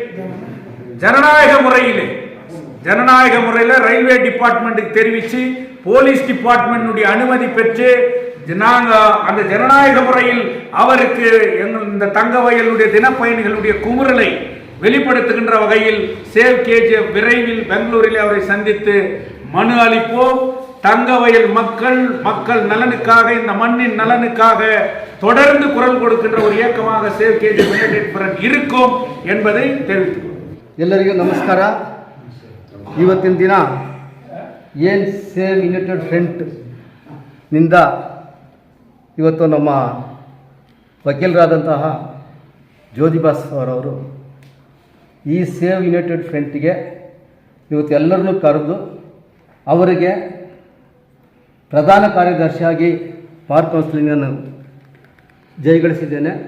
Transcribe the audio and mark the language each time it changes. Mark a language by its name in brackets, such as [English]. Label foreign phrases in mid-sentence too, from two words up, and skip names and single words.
[Tamil] ஜனநாயக முறையில் [English] railway departmentukku [Tamil] தெரிவித்து [English] police department [Tamil] அனுமதி பெற்று நாங்கள் அந்த ஜனநாயக முறையில் அவருக்கு இந்த தங்கவயலுடைய தினப்பயணிகளுடைய குமுறலை வெளிப்படுத்துகின்ற வகையில் சேவ் கேஜிஎஃப் விரைவில் பெங்களூரில் அவரை சந்தித்து மனு அளிப்போம். தங்கவயல் மக்கள் நலனுக்காக, இந்த மண்ணின் நலனுக்காக தொடர்ந்து குரல் கொடுக்கின்ற ஒரு இயக்கமாக சேவ் கேஜிஎஃப் யுனைடெட் இருக்கும் என்பதை தெரிவித்துக் [Kannada] ಎಲ್ಲರಿಗೂ ನಮಸ್ಕಾರ. ಇವತ್ತಿನ ದಿನ ಏನು ಸೇವ್ ಯುನೈಟೆಡ್ ಫ್ರಂಟ್ ನಿಂದ ಇವತ್ತು ನಮ್ಮ ವಕೀಲರಾದಂತಹ ಜ್ಯೋತಿಬಾಸ್ ಅವರವರು ಈ ಸೇವ್ ಯುನೈಟೆಡ್ ಫ್ರಂಟ್ಗೆ ಇವತ್ತು ಎಲ್ಲರನ್ನೂ ಕರೆದು ಅವರಿಗೆ ಪ್ರಧಾನ ಕಾರ್ಯದರ್ಶಿಯಾಗಿ [English] bar councilingannu [Kannada] ಜಯಗಳಿಸಿದ್ದೇನೆ.